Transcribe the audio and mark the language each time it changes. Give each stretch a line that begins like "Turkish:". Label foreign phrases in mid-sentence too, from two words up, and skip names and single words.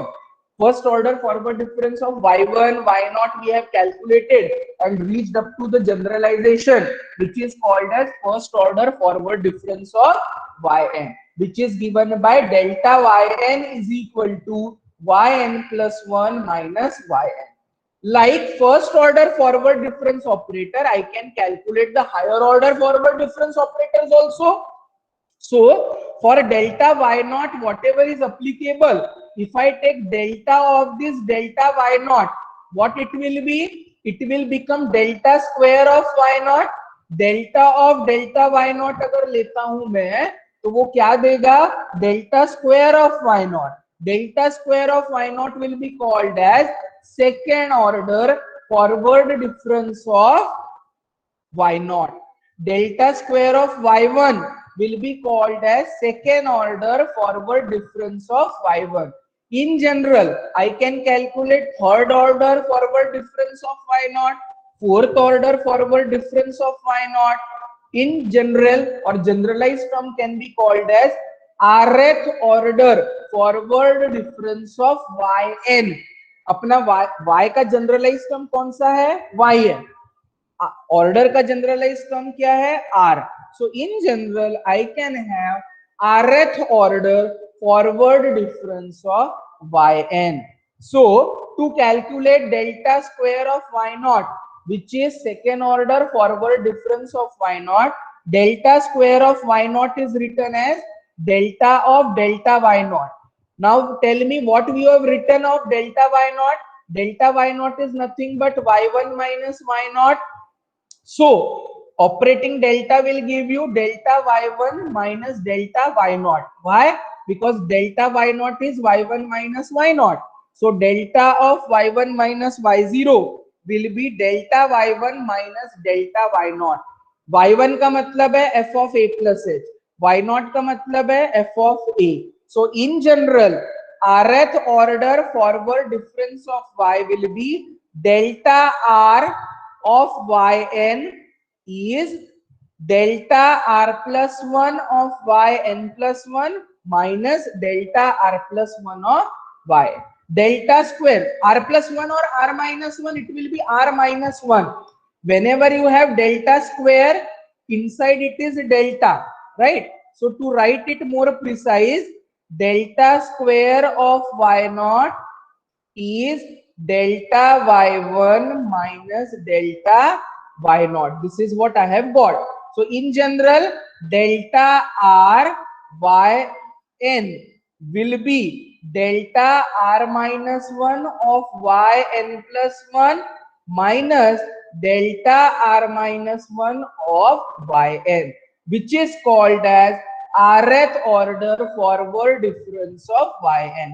English: First order forward difference of y1, y naught we have calculated and reached up to the generalization, which is called as first order forward difference of yn, which is given by delta yn is equal to yn plus 1 minus yn. Like first order forward difference operator, I can calculate the higher order forward difference operators also. So for delta y naught, whatever is applicable, if I take delta of this delta y naught, what it will be? It will become delta square of y naught. Delta of delta y naught
Hindi: अगर लेता हूं मैं, तो वो क्या देगा?
English: Delta square of y naught. Delta square of y naught will be called as second order forward difference of y naught. Delta square of y1 will be called as second order forward difference of y1. In general, I can calculate third order forward difference of y naught, fourth order forward difference of y naught. In general or generalized term can be called as rth order forward difference of yn.
Hindi: अपना y का
English: generalize term
Hindi: कौन सा है? y है. ऑर्डर का
English: generalize term
Hindi: क्या है? r.
English: So in general, I can have rth order forward difference of yn. So to calculate delta square of y naught, which is second order forward difference of y naught, delta square of y naught is written as delta of delta y naught. Now tell me what we have written of delta y naught. Delta y naught is nothing but y1 minus y naught. So operating delta will give you delta y1 minus delta y naught. Why? Because delta y naught is y1 minus y naught. So delta of y1 minus y0 will be delta y1 minus delta y naught.
Hindi: y1 का मतलब है
English: f of a plus h,
Hindi: y0 का मतलब है
English: f of a. So in general, rth order forward difference of y will be delta r of yn is delta r plus 1 of yn plus 1 minus delta r plus 1 of y. Delta square r plus 1 or r minus 1, it will be r minus 1. Whenever you have delta square, inside it is delta, right? So to write it more precise, delta square of y0 is delta y1 minus delta y0. This is what I have got. So in general, delta r yn will be delta r minus 1 of yn plus 1 minus delta r minus 1 of yn, which is called as rth order forward difference of yn.